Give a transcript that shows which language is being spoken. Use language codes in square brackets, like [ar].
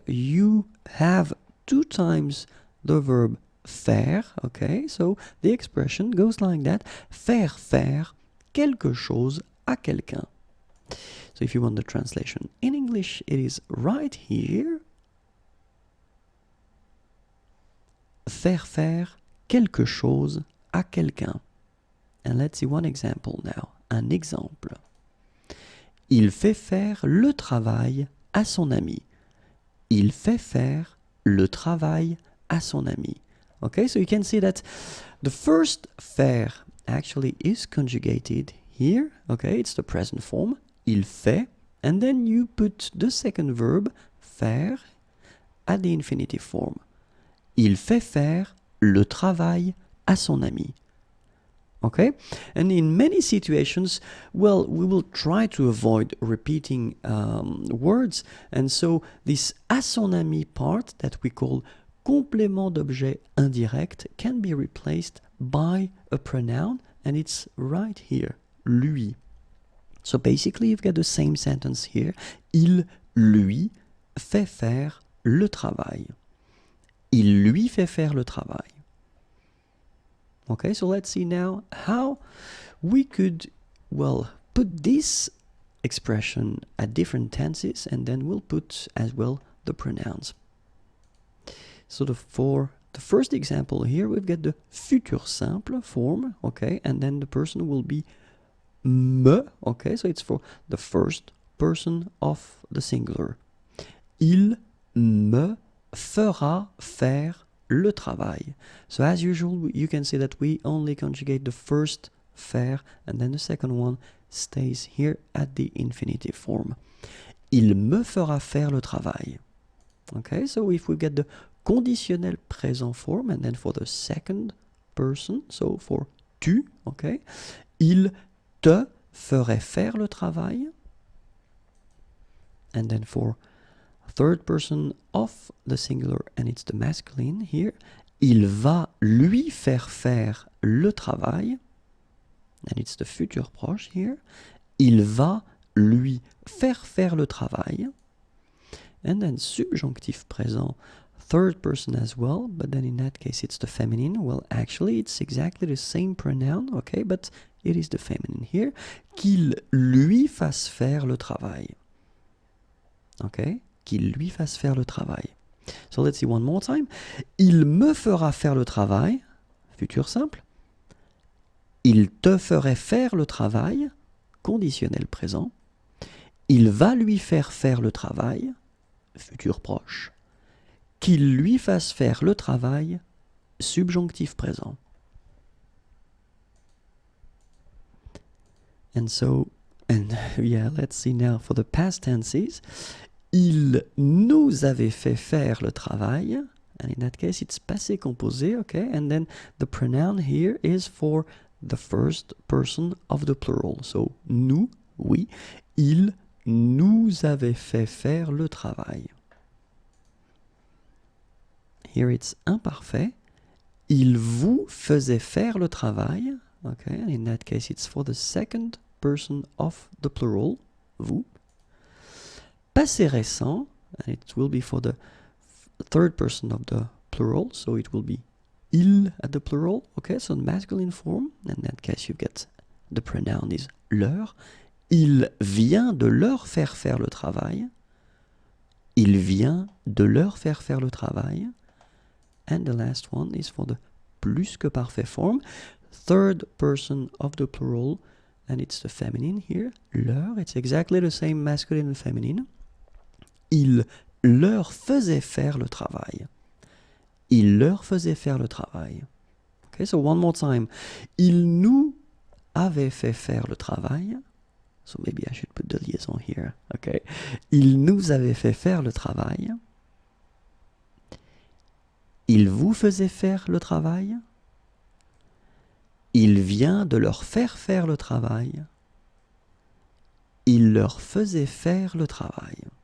[en] You have 2 times the verb faire, okay, so the expression goes like that: [fr] faire faire quelque chose à quelqu'un. [en] So if you want the translation in English, it is right here. [fr] Faire faire quelque chose à quelqu'un. [en] And let's see one example now. [fr] Un exemple. Il fait faire le travail à son ami. Il fait faire le travail à son ami. [en] Okay, so you can see that the first faire actually is conjugated here. Okay, it's the present form. [fr] Il fait, [en] and then you put the second verb, faire, at the infinitive form. [fr] Il fait faire le travail à son ami. [en] Okay, and in many situations, well, we will try to avoid repeating words, and so this [fr] à son ami [en] part that we call complément d'objet indirect can be replaced by a pronoun, and it's right here, lui. So basically you've got the same sentence here. [fr] Il lui fait faire le travail. Il lui fait faire le travail. [en] Okay, so let's see now how we could, well, put this expression at different tenses, and then we'll put as well the pronouns. So for the first example here, we've got the futur simple form, okay, and then the person will be me, okay, so it's for the first person of the singular. [fr] Il me fera faire le travail. [en] So as usual, you can see that we only conjugate the first faire, and then the second one stays here at the infinitive form. [fr] Il me fera faire le travail. [en] Okay, so if we get the conditionnel présent form, and then for the second person, so for tu, okay, [fr] il te ferait faire le travail. [en] And then for third person of the singular, and it's the masculine here, [fr] il va lui faire le travail. [en] And it's the futur proche here. [fr] Il va lui faire le travail. [en] And then subjonctif présent, third person as well, but then in that case it's the feminine. Well, actually it's exactly the same pronoun, okay, but it is the feminine here. [fr] Qu'il lui fasse faire le travail. [en] Okay, [fr] qu'il lui fasse faire le travail. [en] So let's see one more time. [fr] Il me fera faire le travail, futur simple. Il te ferait faire le travail, conditionnel présent. Il va lui faire le travail, futur proche. Qu'il lui fasse faire le travail, subjonctif présent. [en] And so, and yeah, let's see now for the past tenses. [fr] Il nous avait fait faire le travail, [en] and in that case it's passé composé, okay, and then the pronoun here is for the first person of the plural. So nous, [fr] oui, il nous avait fait faire le travail. [en] Here it's imparfait. [fr] Il vous faisait faire le travail. [en] Okay, and in that case it's for the second person of the plural, vous. Passé récent, and it will be for the third person of the plural, so it will be il at the plural, okay, so masculine form, in that case you get the pronoun is leur. [fr] Il vient de leur faire faire le travail. Il vient de leur faire faire le travail. [en] And the last one is for the plus que parfait form, third person of the plural, and it's the feminine here, leur, it's exactly the same masculine and feminine. [fr] Il leur faisait faire le travail. Il leur faisait faire le travail. [en] Okay, so one more time. [fr] Il nous avait fait faire le travail. [en] So maybe I should put the liaison here. Okay. [fr] Il nous avait fait faire le travail. Il vous faisait faire le travail. Il vient de leur faire faire le travail. Il leur faisait faire le travail.